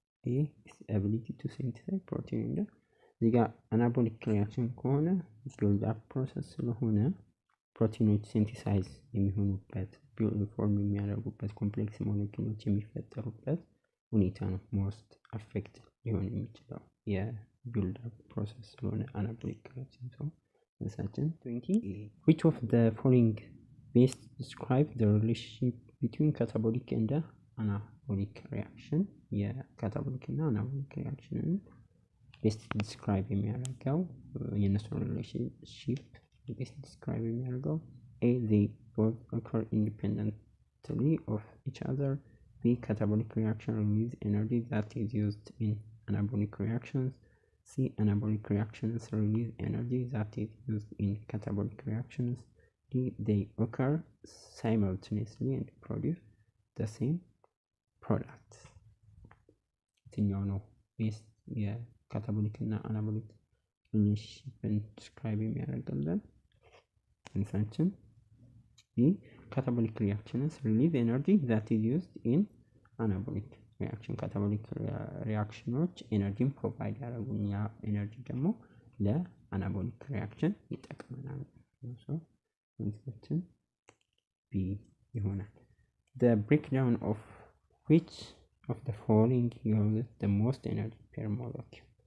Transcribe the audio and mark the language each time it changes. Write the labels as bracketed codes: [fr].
[en] A its ability to synthesize protein and [am] እዚህ ጋር አናቦሊክ ሪአክሽን ከሆነ ቢልድ አፕ ፕሮሰስ ስለሆነ ፕሮቲኖች ሲንቲሳይዝ የሚሆኑበት ፎርም የሚያደርጉበት ኮምፕሌክስ ሞለኪውሎች የሚፈጠሩበት ሁኔታ ነው ሞስት አፌክት ሊሆን የሚችለው የቢልድ አፕ ፕሮሰስ ስለሆነ አናቦሊክ ሪአክሽን ሰው መሳችን 20 [en] which of the following best describe the relationship between catabolic and anabolic reaction? [am] የካታቦሊክ እና አናቦሊክ ሪአክሽንን ቤስት ዲስክራይብ የሚያደርገው የነሱን ሪሌሽንሺፕ ቤስት ዲስክራይብ የሚያደርገው [en] A they both occur independently of each other. B catabolic reaction release energy that is used in anabolic reactions. C anabolic reactions release energy that is used in catabolic reactions. D they occur simultaneously and produce the same product. [am] የትኛው ነው ቤስት የካታቦሊክ እና አናቦሊክ ሪሌሽንሺፕን ዲስክራይብ የሚያደርግልን? አንሳችን ይህ [en] ካታቦሊክ ሪአክሽንስ ሪሊዝ ኤነርጂ ዛት ኢዝ ዩዝድ ኢን አናቦሊክ ሪአክሽን። [am] ካታቦሊክ ሪአክሽኖች ኤነርጂን ፕሮቫይድ ያደርጉን፣ ያ ኤነርጂ ደግሞ ለአናቦሊክ ሪአክሽን ይጠቅመናል። አንሳችን ቢ ይሆናል። [en] The breakdown of which of the following yields the most energy per molecule?